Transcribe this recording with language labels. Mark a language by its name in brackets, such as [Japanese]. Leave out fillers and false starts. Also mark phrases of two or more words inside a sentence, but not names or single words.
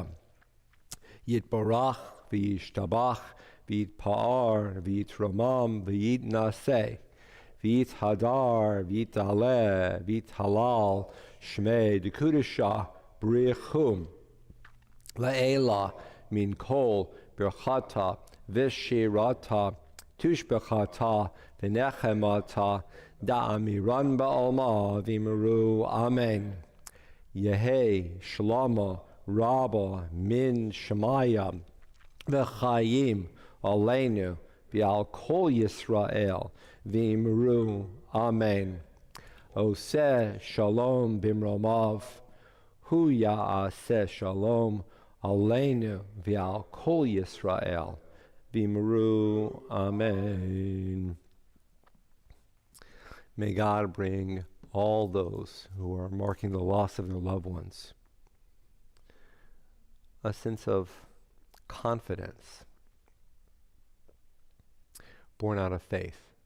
[Aramaic] יתברך וישתבח ויתפאר ויתרומם ויתנשא ויתהדר ויתעלה ויתהלל שמה דקודשא בריך הוא לעלא מן כל ברכתא ושירתא תשבחתא ונחמתא דאמירן בעלמא ואמרו אמן. יהא שלמא, רבא מן שמיא וחיים עלינו ועל כל ישראל ואמרו אמן. [Hebrew] עשה שלום במרומיו הוא יעשה שלום עלינו ועל כל ישראל ואמרו, Amen. [English] May God bring all those who are marking the loss of their loved ones a sense of confidence born out of faith.